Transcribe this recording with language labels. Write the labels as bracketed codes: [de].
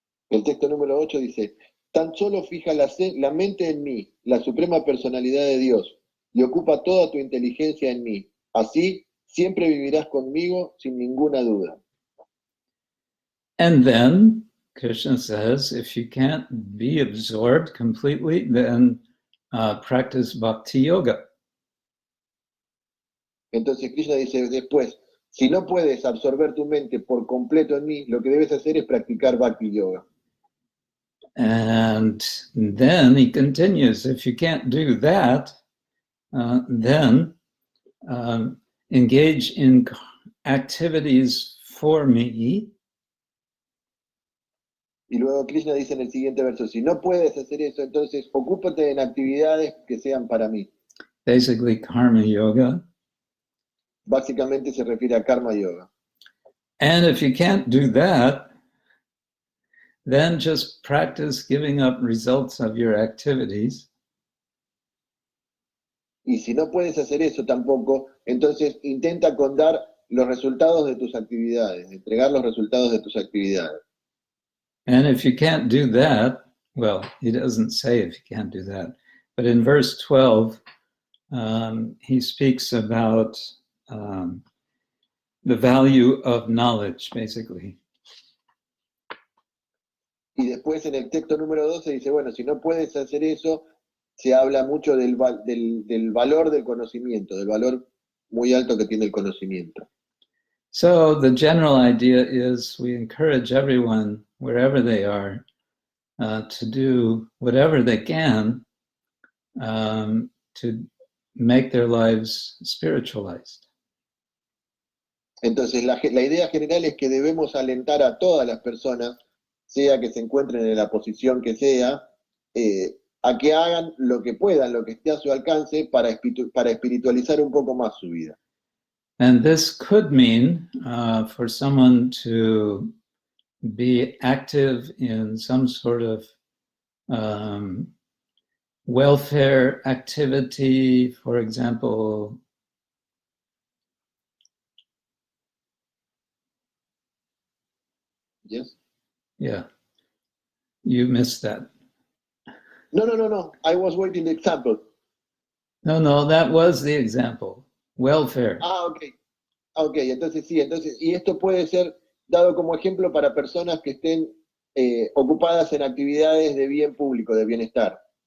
[es] El texto número 8 dice, tan solo fija la mente en mí, la suprema personalidad de Dios, y ocupa toda tu inteligencia en mí. Así, siempre vivirás conmigo sin ninguna duda. [en] And then Krishna says, if you can't be absorbed completely, then practice bhakti yoga. [es] Entonces Krishna dice después, si no puedes absorber tu mente por completo en mí, lo que debes hacer es practicar bhakti yoga. [en] And then he continues, if you can't do that, then engage in activities for me. [es] Y luego Krishna dice en el siguiente verso, si no puedes hacer eso, entonces ocúpate en actividades que sean para mí. [en] Basically, karma yoga. [es] Básicamente se refiere a karma yoga. [en] And if you can't do that, then just practice giving up results of your activities. [es] Y si no puedes hacer eso tampoco, entonces intenta contar los resultados de tus actividades, entregar los resultados de tus actividades. [en] And if you can't do that, well, he doesn't say if he can't do that, but in verse 12, he speaks about the value of knowledge, basically. [es] Y después en el texto número 12 dice, bueno, si no puedes hacer eso, se habla mucho del valor del conocimiento, del valor muy alto que tiene el conocimiento. [en] So the general idea is we encourage everyone, wherever they are, to do whatever they can to make their lives spiritualized. [es] Entonces la idea general es que debemos alentar a todas las personas, sea que se encuentren en la posición que sea, a que hagan lo que puedan, lo que esté a su alcance para espiritualizar un poco más su vida. [en] And this could mean for someone to be active in some sort of welfare activity, for example. Yes? Yeah, you missed that. No. I was waiting the example. No, that was the example. Welfare. [es] Ok, entonces sí, y esto puede ser dado como ejemplo para personas que estén ocupadas en actividades de bien público, de bienestar.